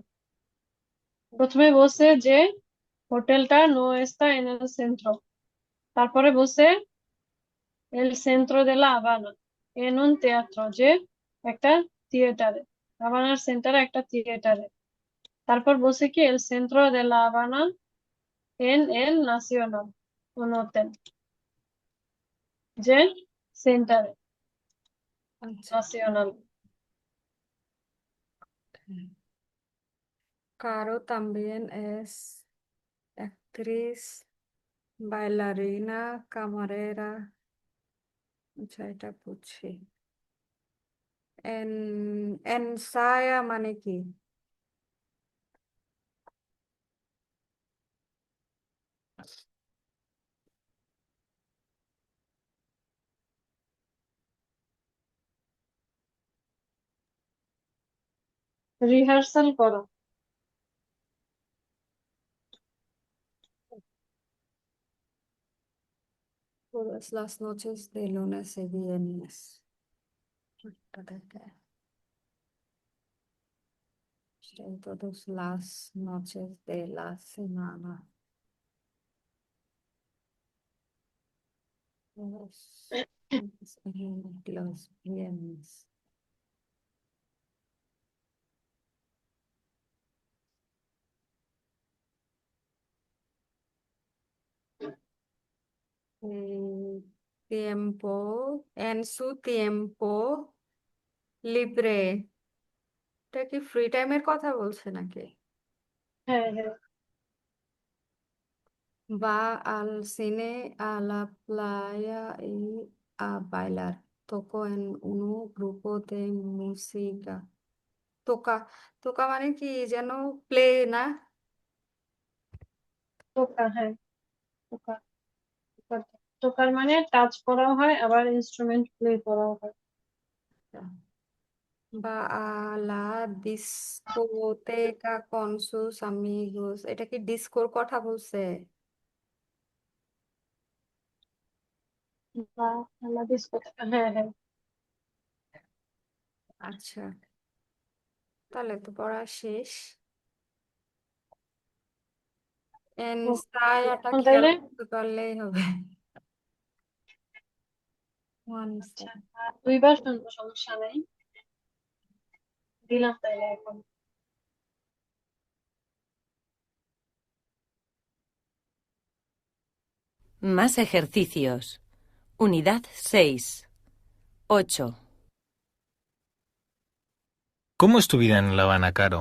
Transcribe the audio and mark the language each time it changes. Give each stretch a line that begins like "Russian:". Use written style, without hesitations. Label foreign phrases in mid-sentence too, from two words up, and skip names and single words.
Bangla: প্রথমে বলছে যে হোটেলটা
Spanish: no está en el centro,
Bangla: তারপরে বলছে
Spanish: el centro de La Habana en un teatro,
Bangla: যে একটা থিয়েটারে, হাভানার সেন্টারে একটা থিয়েটারে। তারপর বলছে কি
Spanish: el centro de La Habana en el Nacional
Bangla: কোন হোটেল, যে সেন্টারে আচ্ছা। নাসিওনাল।
Spanish: Caro también es actriz, bailarina, camarera.
Bangla: আচ্ছা, এটা বুঝছি।
Spanish: en ensaya
Bangla: মানে কি? রিহার্সাল করো।
Spanish: Todas las noches de lunes a viernes.
Bangla: এটা দেখে।
Spanish: Todas las noches de la semana. Los viernes. Tiempo, en su tiempo libre.
Bangla: এটা কি
English: free time
Bangla: কথা বলছে নাকি? হ্যাঁ হ্যাঁ।
Spanish: Va al cine, a la playa y a bailar. Toco en un grupo de música.
Bangla: তোকা তোকা মানে কি যেন প্লে না? টোকা, হ্যাঁ টোকা। টোকা, টোকার মানে টাচ করাও হয়, আবার
English: instrument play
Bangla: করাও হয়।
Spanish: va a la discoteca con sus amigos.
Bangla: এটা কি ডিস্কোর কথা বলছে? বা বাংলাদেশ কোথায়, হ্যাঁ হ্যাঁ। আচ্ছা, তাহলে তো পড়া শেষ। ও, এনসায়াটা এখন খেয়াল তাইলে করতে পারলেই হবে। One আচ্ছা,
English: second.
Bangla: দুইবার শুনবো, সমস্যা নাই। দিলাম তাইলে এখন।
Spanish: Más ejercicios. Unidad 6. 8. ¿Cómo es tu vida en La Habana, Caro?